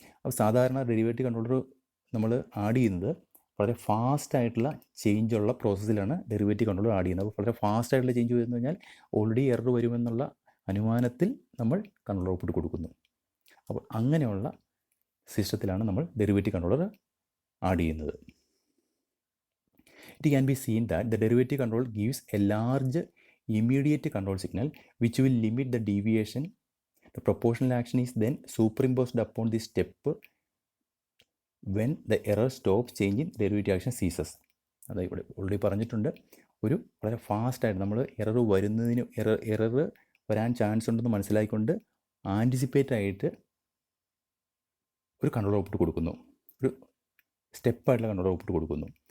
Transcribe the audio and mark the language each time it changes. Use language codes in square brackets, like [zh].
[ml] അപ്പോൾ സാധാരണ derivative controller നമ്മൾ ആഡ് ചെയ്യുന്നത് വളരെ ഫാസ്റ്റ് ആയിട്ടുള്ള ചേഞ്ച് ഉള്ള പ്രോസസ്സിലാണ് ഡെറിവേറ്റീവ് കൺട്രോളർ ആഡ് ചെയ്യുന്നത്. അപ്പോൾ വളരെ ഫാസ്റ്റ് ആയിട്ടുള്ള ചേഞ്ച് വരുന്നു കഴിഞ്ഞാൽ ഓൾറെഡി എറർ വരുമെന്നുള്ള അനുമാനത്തിൽ നമ്മൾ കൺട്രോളർ ഔട്ട്പുട്ട് കൊടുക്കുന്നു. അപ്പോൾ അങ്ങനെയുള്ള സിസ്റ്റത്തിലാണ് നമ്മൾ ഡെറിവേറ്റീവ് കൺട്രോളർ ആഡ് ചെയ്യുന്നത്. [en] It can be seen that the derivative control gives a large immediate control signal which will limit the deviation. The proportional action is then superimposed upon the step when the error stop changing derivative action ceases. [ml] അത് ഇവിടെ already പറഞ്ഞിട്ടുണ്ട്. ഒരു വളരെ ഫാസ്റ്റായിട്ട് നമ്മൾ error വരുന്നതിന് error വരാൻ chance ഉണ്ടെന്ന് മനസ്സിലാക്കിക്കൊണ്ട് ആൻറ്റിസിപ്പേറ്റ് ആയിട്ട് ഒരു കൺട്രോൾ ഔട്ട്പുട്ട് കൊടുക്കുന്നു, ഒരു സ്റ്റെപ്പായിട്ടുള്ള കൺട്രോൾ ഔട്ട്പുട്ട് കൊടുക്കുന്നു.